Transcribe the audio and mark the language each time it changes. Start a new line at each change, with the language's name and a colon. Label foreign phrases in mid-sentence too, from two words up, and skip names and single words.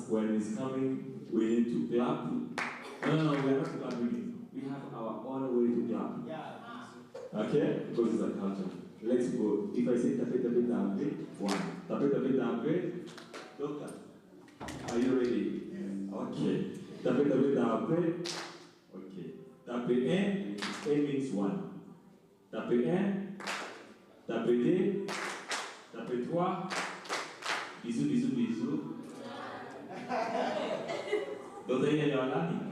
English: When he's coming, we need to clap. No, we are not clapping. We have our own way to clap. Okay? Because it's a culture. Let's go. If I say tape tape tape, 1. Tape tape tape, don't clap. Are you ready? Okay. Tape tape tape. Okay. Tape 1, A means 1. Tape 1, tape 2, tape 3.
French: Bisous, bisous, bisous.
English: Don't they hear your laughing?